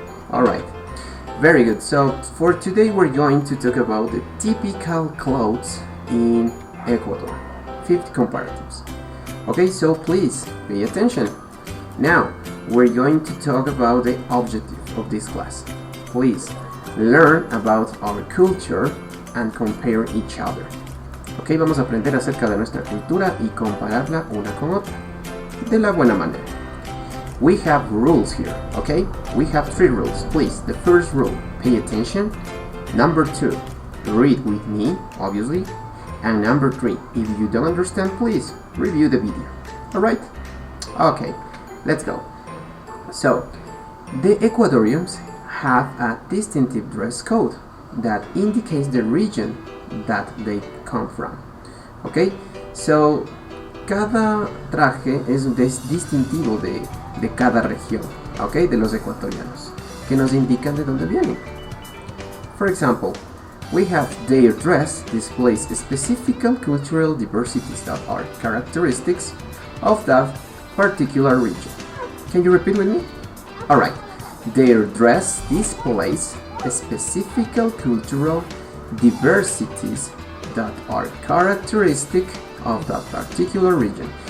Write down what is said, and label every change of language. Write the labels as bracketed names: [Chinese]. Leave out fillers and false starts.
[English] Alright, very good. So for today we're going to talk about the typical clothes in Ecuador, 50 comparatives. Okay, so please pay attention. Now we're going to talk about the objective of this class. Please learn about our culture and compare each other. [Spanish] Ok, vamos a aprender acerca de nuestra cultura y compararla una con otra de la buena manera. [English] We have rules here, okay? We have 3 rules. Please, the first rule, pay attention. Number 2, read with me, obviously. And number 3, if you don't understand, please review the video. Alright? Okay, let's go. So, the Ecuadorians have a distinctive dress code that indicates the region that they come from. [Spanish] Okay, so cada traje es distintivo de cada región, okay, de los ecuatorianos, que nos indican de dónde vienen. [English] For example, we have their dress displays specific cultural diversities that are characteristics of that particular region. Can you repeat with me? Alright. Their dress displays specific cultural diversities that are characteristic of that particular region.